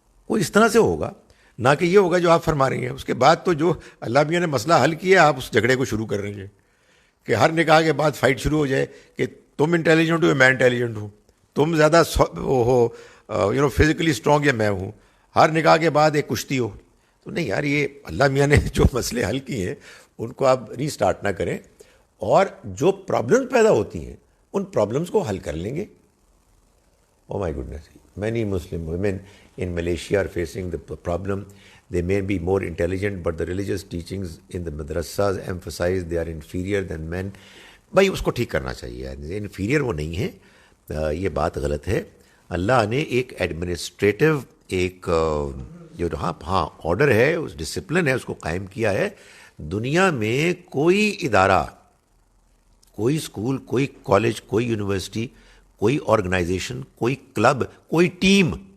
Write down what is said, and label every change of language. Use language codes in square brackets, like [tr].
[ur] وہ اس طرح سے ہوگا, نہ کہ یہ ہوگا جو آپ فرما رہی ہیں. اس کے بعد تو جو اللہ میاں نے مسئلہ حل کیا, آپ اس جھگڑے کو شروع کر رہی ہیں کہ ہر نکاح کے بعد فائٹ شروع ہو جائے کہ تم انٹیلیجنٹ ہو یا میں انٹیلیجنٹ ہوں, تم زیادہ ہو فزیکلی اسٹرانگ یا میں ہوں. ہر نکاح کے بعد ایک کشتی ہو. تو نہیں یار, یہ اللہ میاں نے جو مسئلے حل کیے ہیں ان کو آپ ری اسٹارٹ نہ کریں, اور جو پرابلمس پیدا ہوتی ہیں ان پرابلمس کو حل کر لیں گے. [en] Oh my goodness, many Muslim women in Malaysia are facing the problem. They may be more intelligent, but the religious teachings in the madrasas emphasize they are inferior than men. [ur] بھائی اس کو ٹھیک کرنا چاہیے. انفیریئر وہ نہیں ہے, یہ بات غلط ہے. اللہ نے ایک ایڈمنسٹریٹو ایک جو آرڈر ہے, اس ڈسپلن ہے, اس کو قائم کیا ہے. دنیا میں کوئی ادارہ, کوئی اسکول, کوئی کالج, کوئی یونیورسٹی, کوئی آرگنائزیشن, کوئی کلب, کوئی ٹیم